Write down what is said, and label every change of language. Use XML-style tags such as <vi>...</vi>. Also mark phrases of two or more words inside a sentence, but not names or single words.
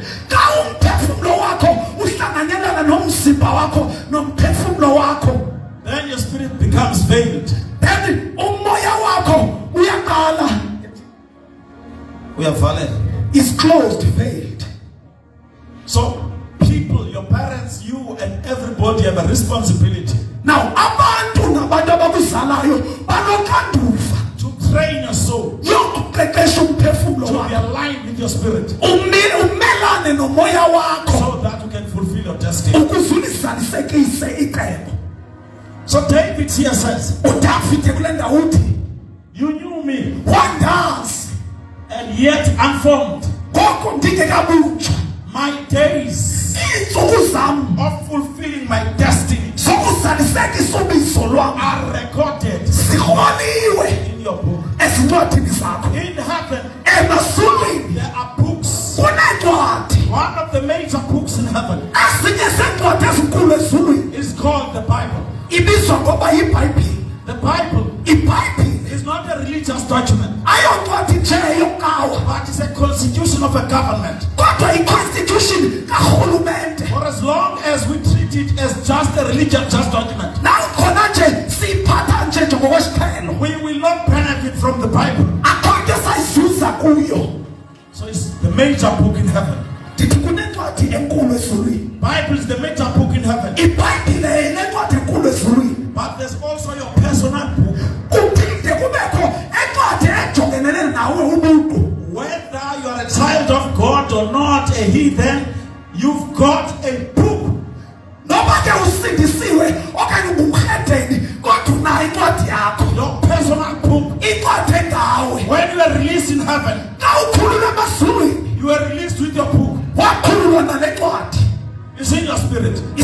<xh>Xa umphefumlo wakho uhlanganyelana nomzimba wakho nomphefumlo wakho,</xh> <en>then your spirit becomes veiled.</en> <xh>then umoya wakho uyaqala,</xh> <en>We are valid. is closed, veiled. So people, your parents, you and everybody have a responsibility</en> <xh>Now abantu nabantu abakuzalayo banoxanduva</xh> <en>to train your soul</en> <xh>yokuqeqesha umphefumlo</xh> <en>to be</en> <xh>wakho,</xh> <en>aligned with your spirit</en> <xh>umelane nomoya wakho</xh> <en>so that you can fulfill your destiny.</en> <xh>ukuze ulizalisekise icebo.</xh> <en>So David here says,</en> <xh>uDavide kule ndawo uthi</xh> <en>you knew me</en> <xh>wandazi</xh> <en>and yet unformed.</en> <xh>ngoko ndingekabunjwa,</xh> <en>My days</en> <xh>iintsuku zam</xh> <en>of fulfilling my destiny</en> <xh>zokuzalisekisa ubizo lwam</xh> <en>are recorded</en> <xh>zikroliwe</xh> <en>in your book.</en> <xh>ezincwadini zakho.</xh> <en>In heaven,</en> <xh>Emazulwini</xh> <en>there are books.</en> <xh>kuneencwadi,</xh> <en>One of the major books in heaven</en> <xh>ezinye zeencwadi ezinkulu ezulwini</xh> <en>is called the Bible.</en> <xh>ibizwa ngoba yibhayibhile.</xh> <en>The Bible</en> <xh>Ibhayibhile</xh> <en>is not a religious document,</en> <xh>ayoncwadi nje yokawa,</xh> <en>but it's a constitution of a government.</en> <xh>kodwa i-constitution karhulumente.</xh> <en>For as long as we treat it as just a religious document,</en> <xh>Nangona nje siyiphatha nje ngokwesiqhelo,</xh> <en>we will not benefit from the Bible.</en> <xh>akho nto sayizuza kuyo.</xh> <en>So it's the major book in heaven.</en> <xh>Ndithi kunencwadi enkulu ezulwini.</xh> <en>Bible is the major book in heaven.</en> <xh>Ibhayibhile yinencwadi enkulu ezulwini.</xh> <en>But there's also your personal book.</en> <xh>Kuphinde kubekho encwadi ejongenene nawe ubuqu.</xh> <en>Whether you are a child of God or not, a heathen, you've got a book.</en> <xh>Noba ke usindisiwe okanye ungumkheteni, kodwa unayo incwadi yakho.</xh> <en>Your personal book.</en> <xh>Incwadi engawe.</xh> <en>When you are released in heaven,</en> <xh>Xa ukhululwa emazulwini,</xh> <en>you are released with your book.</en> <xh>wakhululwa nale ncwadi</xh> <en>It's in your spirit.</en>